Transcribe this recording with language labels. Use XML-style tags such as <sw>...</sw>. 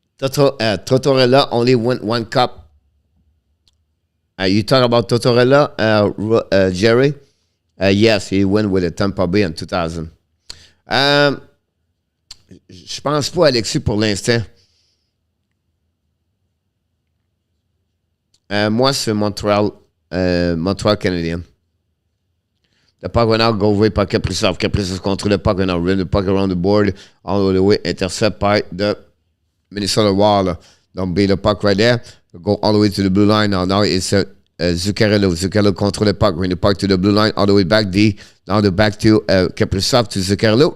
<en>Tortorella only won 1 cup. You talk about Tortorella, Jerry? Yes, he won with the Tampa Bay in 2000.</en> <fr>Je pense pas Alexis pour l'instant. Moi, c'est Montréal Canadien.</fr> <en>The puck went out, go away by Kaprizov. Kaprizov control the puck, now ran the puck around the board, all the way, intercept by the Minnesota Wild. Don't beat the puck right there. Go all the way to the blue line now. Now it's Zuccarello. Zuccarello control the puck, bring the puck to the blue line, all the way back. Now the back to Kaprizov to Zuccarello.</en>